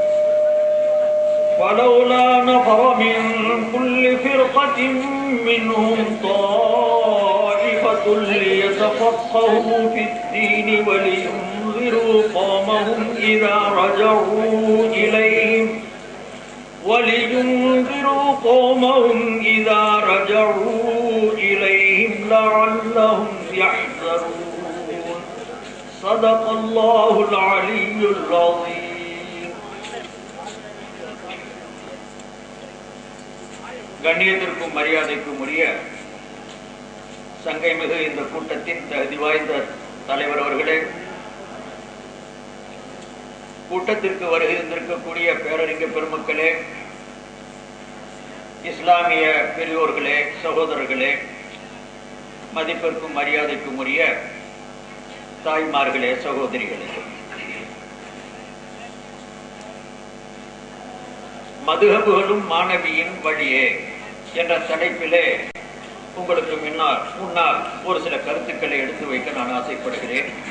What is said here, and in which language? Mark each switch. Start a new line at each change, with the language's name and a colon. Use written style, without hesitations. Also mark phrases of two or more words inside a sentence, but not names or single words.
Arabic: فلولا نفر من كل فرقة منهم طائفة ليتفقهوا في الدين ولينذروا قومهم إذا رجعوا إليهم لعلهم يحذرون صدق الله العلي العظيم.
Tamil: கண்ணியத்திற்கும் மரியாதைக்கும் உரிய சங்கை மிகு இந்த கூட்டத்தின் தகுதி வாய்ந்த தலைவர் அவர்களே, கூட்டத்திற்கு வருகை தந்திருக்கக்கூடிய பேரறிஞ பெருமக்களே, இஸ்லாமிய பெரியோர்களே, சகோதரர்களே, மதிப்பிற்கும் மரியாதைக்கும் உரிய தாய்மார்களே, சகோதரிகளே, மதுஹபுகளும் மாணவியின் வழியே என்ற தலைப்பிலே உங்களுக்கு முன்னால் ஒரு சில கருத்துக்களை எடுத்து வைக்க நான் ஆசைப்படுகிறேன்.